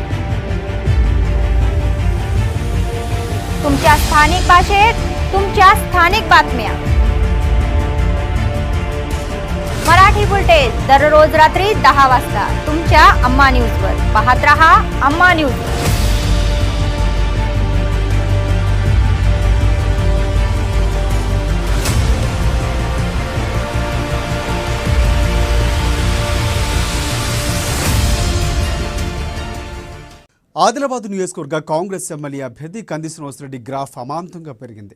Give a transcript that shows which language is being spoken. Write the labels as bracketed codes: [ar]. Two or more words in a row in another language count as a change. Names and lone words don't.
[mr] तुमच्या स्थानिक भाषेत तुमच्या स्थानिक बातम्या मराठी बुलेटिन दररोज रात्री 10 वाजता तुमच्या अम्मा न्यूजवर पाहत रहा अम्मा न्यूज। [te] ఆదిలాబాద్ నియోజకవర్గ కాంగ్రెస్ ఎమ్మెల్యే అభ్యర్థి కంది శ్రీనివాసరెడ్డి గ్రాఫ్ అమాంతంగా పెరిగింది।